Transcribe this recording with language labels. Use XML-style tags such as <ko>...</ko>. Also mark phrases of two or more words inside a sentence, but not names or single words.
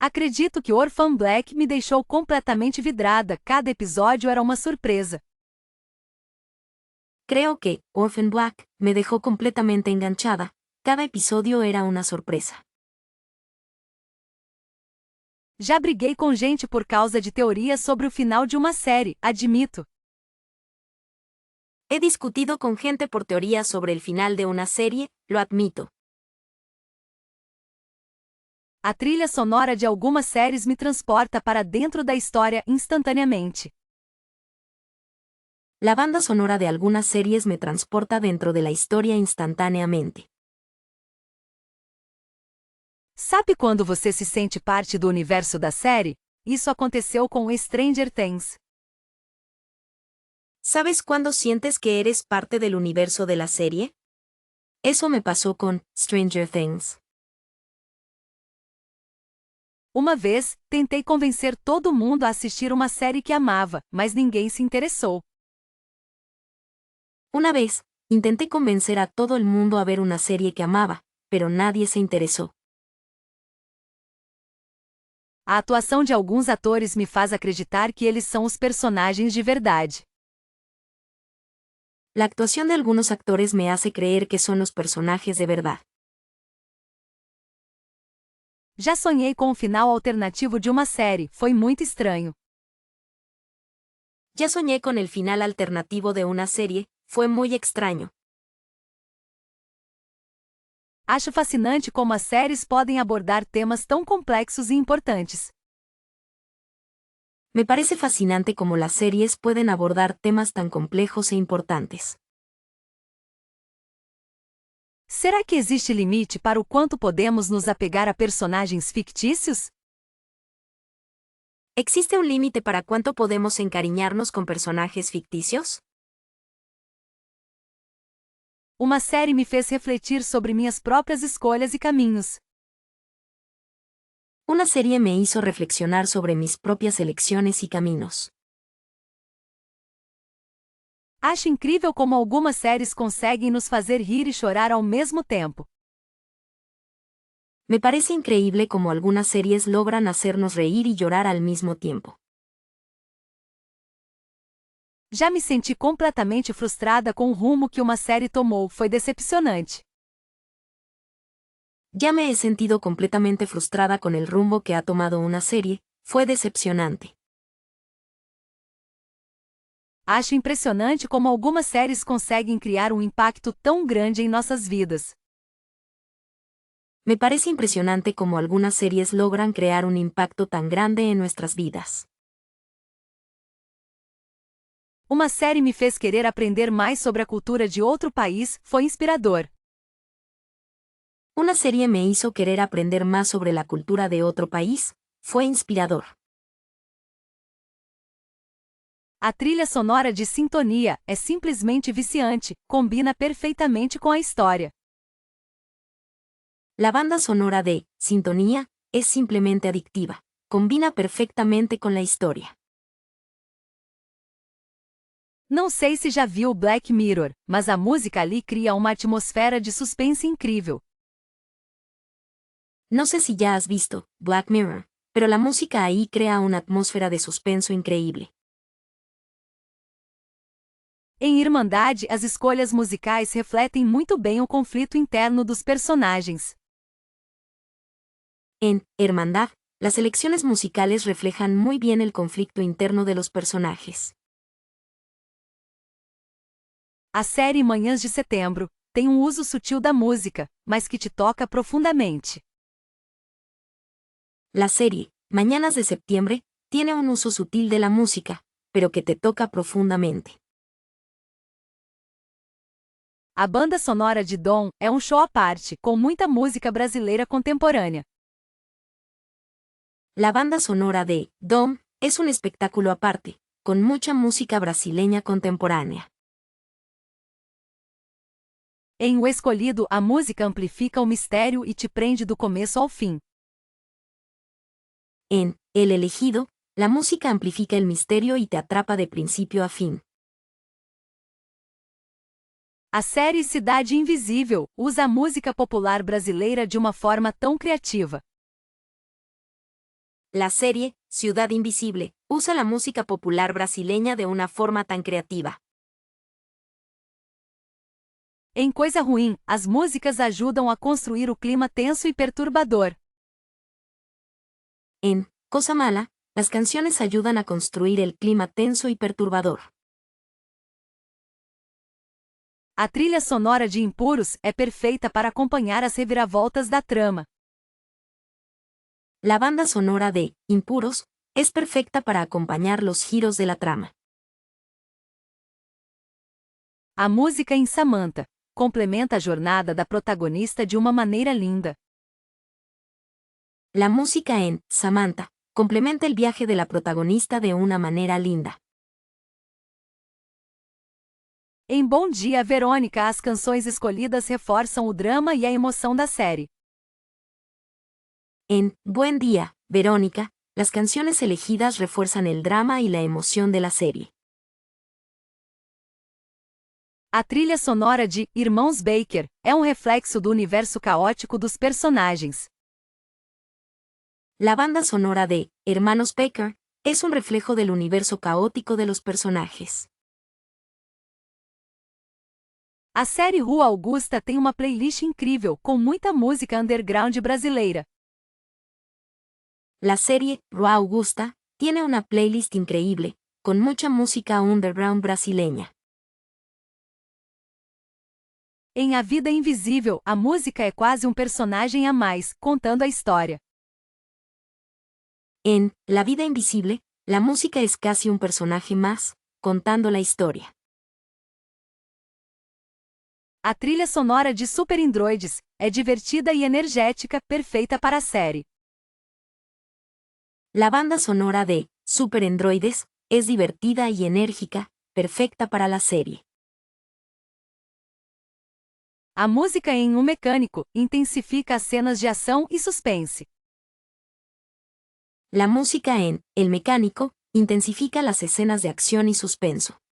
<pt>Acredito que Orphan Black me deixou completamente vidrada, cada episódio era uma surpresa.</pt> <es>Creo que Orphan Black me dejó completamente enganchada. Cada episodio era una sorpresa.</es> <pt>Já briguei com gente por causa de teorias sobre o final de uma série, admito.</pt> <es>He discutido con gente por teorías sobre el final de una serie, lo admito.</es> <pt>A trilha sonora de algumas séries me transporta para dentro da história instantaneamente.</pt> <es>La banda sonora de algunas series me transporta dentro de la historia instantáneamente.</es> <pt>Sabe quando você se sente parte do universo da série? Isso aconteceu com Stranger Things.</pt> <es>¿Sabes cuándo sientes que eres parte del universo de la serie? Eso me pasó con Stranger Things.</es> <pt>Uma vez, tentei convencer todo mundo a assistir uma série que amava, mas ninguém se interessou.</pt> <es>Una vez, intenté convencer a todo el mundo a ver una serie que amaba, pero nadie se interesó.</es> <pt>A atuação de alguns atores me faz acreditar que eles são os personagens de verdade.</pt> <es>La actuación de algunos actores me hace creer que son los personajes de verdad.</es> <pt>Já sonhei com o final alternativo de uma série, foi muito estranho.</pt> <es>Ya soñé con el final alternativo de una serie, fue muy extraño.</es> <pt>Acho fascinante como as séries podem abordar temas tão complexos e importantes.</pt> <es>Me parece fascinante cómo las series pueden abordar temas tan complejos e importantes.</es> <pt>Será que existe limite para o quanto podemos nos apegar a personagens fictícios?</pt> <es>¿Existe un límite para cuánto podemos encariñarnos con personajes ficticios?</es> <pt>Uma série me fez refletir sobre minhas próprias escolhas e caminhos.</pt> <es>Una serie me hizo reflexionar sobre mis propias elecciones y caminos.</es> <pt>Acho incrível como algumas séries conseguem nos fazer rir e chorar ao mesmo tempo.</pt> <es>Me parece increíble cómo algunas series logran hacernos reír y llorar al mismo tiempo.</es> <pt>Já me senti completamente frustrada com o rumo que uma série tomou, foi decepcionante.</pt> <es>Ya me he sentido completamente frustrada con el rumbo que ha tomado una serie, fue decepcionante.</es> <pt>Acho impressionante como algumas séries conseguem criar um impacto tão grande em nossas vidas.</pt> <es>Me parece impresionante cómo algunas series logran crear un impacto tan grande en nuestras vidas.</es> <pt>Uma série me fez querer aprender mais sobre a cultura de outro país, foi inspirador.</pt> <es>Una serie me hizo querer aprender más sobre la cultura de otro país, fue inspirador.</es> <pt>A trilha sonora de Sintonia é simplesmente viciante, combina perfeitamente com a história.</pt> <es>La banda sonora de Sintonía es simplemente adictiva, combina perfectamente con la historia.</es> <pt>Não sei se já viu Black Mirror, mas a música ali cria uma atmosfera de suspense incrível.</pt> <es>No sé si ya has visto Black Mirror, pero la música ahí crea una atmósfera de suspenso increíble.</es> <pt>Em Irmandade, as escolhas musicais refletem muito bem o conflito interno dos personagens.</pt> <es>En Hermandad, las elecciones musicales reflejan muy bien el conflicto interno de los personajes.</es> <pt>A série Manhãs de Setembro tem um uso sutil da música, mas que te toca profundamente.</pt> <es>La serie Mañanas de Septiembre tiene un uso sutil de la música, pero que te toca profundamente.</es> <pt>A banda sonora de Dom é um show à parte, com muita música brasileira contemporânea.</pt> <es>La banda sonora de Dom es un espectáculo aparte, con mucha música brasileña contemporánea.</es> <pt>Em O Escolhido, a música amplifica o mistério e te prende do começo ao fim.</pt> <es>En El Elegido, la música amplifica el misterio y te atrapa de principio a fin.</es> <pt>A série Cidade Invisível usa a música popular brasileira de uma forma tão criativa.</pt> <es>La serie, Ciudad Invisible, usa la música popular brasileña de una forma tan creativa.</es> <pt>Em Coisa Ruim, as músicas ajudam a construir o clima tenso e perturbador.</pt> <es>En Cosa Mala, las canciones ayudan a construir el clima tenso y perturbador.</es> <pt>A trilha sonora de Impuros é perfeita para acompanhar as reviravoltas da trama.</pt> <es>La banda sonora de Impuros es perfecta para acompañar los giros de la trama.</es> <pt>A música em Samantha complementa a jornada da protagonista de uma maneira linda.</pt> <es>La música en Samantha complementa el viaje de la protagonista de una manera linda.</es> <pt>Em Bom Dia, Verônica, as canções escolhidas reforçam o drama e a emoção da série.</pt> <es>En Buen Día, Verónica, las canciones elegidas refuerzan el drama y la emoción de la serie.</es> <pt>A trilha sonora de Irmãos Baker é um reflexo do universo caótico dos personagens.</pt> <es>La banda sonora de Hermanos Baker es un reflejo del universo caótico de los personajes.</es> <pt>A série Rua Augusta tem uma playlist incrível, com muita música underground brasileira.</pt> <es>La serie Rua Augusta tiene una playlist increíble, con mucha música underground brasileña.</es> <pt>Em A Vida Invisível, a música é quase um personagem a mais, contando a história.</pt> <es>En La Vida Invisible, la música es casi un personaje más, contando la historia.</es> <pt>A trilha sonora de Super Androids é divertida e energética, perfeita para a série.</pt> <es>La banda sonora de Super Androides es divertida y enérgica, perfecta para la serie.</es> <pt>A música em O Mecânico intensifica as cenas de ação e suspense.</pt> <es>La música en El Mecánico intensifica las escenas de acción y suspenso.</es>